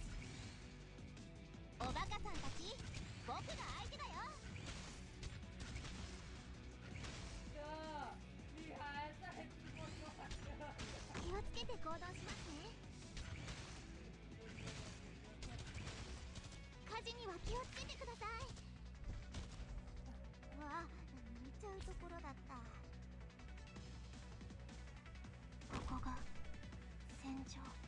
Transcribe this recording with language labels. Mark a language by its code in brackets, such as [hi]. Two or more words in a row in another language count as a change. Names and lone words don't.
[ja] おバカさんたち、僕が相手だよ。 [zh] 厉害，在直播说。 [ja] 気をつけて行動しますね。火事には気をつけてください。わあ、寝ちゃうところだった。ここが戦場。